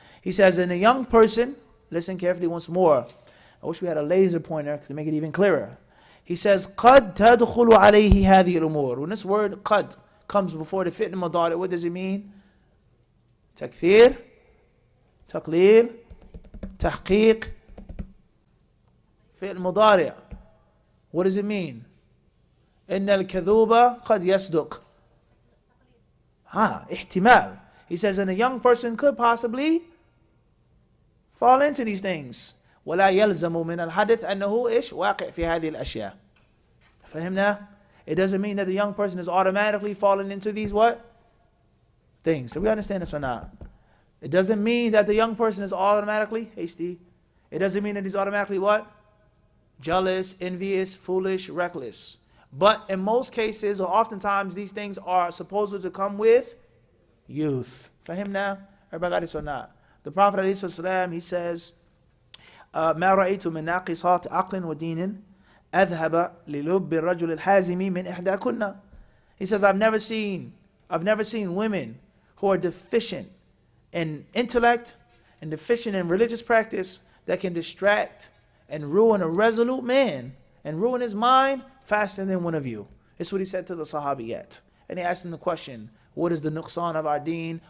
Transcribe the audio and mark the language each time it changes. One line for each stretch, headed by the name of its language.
English: He says, in a young person, listen carefully once more. I wish we had a laser pointer to make it even clearer. He says,
Arabic: قد تدخل عليه هذه الأمور.
English: When this word قد comes before the fi'l mudari, what does it mean?
Arabic: تكثير, تقليل, تحقيق, فعل مضارع.
English: What does it mean?
Arabic: إن الكذوب قد يصدق. احتمال.
English: He says, and a young person could possibly fall into these things.
Arabic: ولا يلزم من الحدث أنه إيش واقع في هذه الأشياء. فهمنا?
English: It doesn't mean that the young person is automatically falling into these what? Things. So we understand this or not? It doesn't mean that the young person is automatically hasty. It doesn't mean that he's automatically what? Jealous, envious, foolish, reckless. But in most cases, or oftentimes, these things are supposed to come with youth. For him now, everybody got this or not? The Prophet ﷺ, he says,
Arabic: ما رأيت من ناقصات عقل ودين أذهب للب الرجل الحازم من إحدى كنا.
English: He says, I've never seen women who are deficient in intellect and deficient in religious practice that can distract and ruin a resolute man and ruin his mind faster than one of you. It's what he said to the Sahabiyat. And he asked him the question, what is the nuqsan of our deen?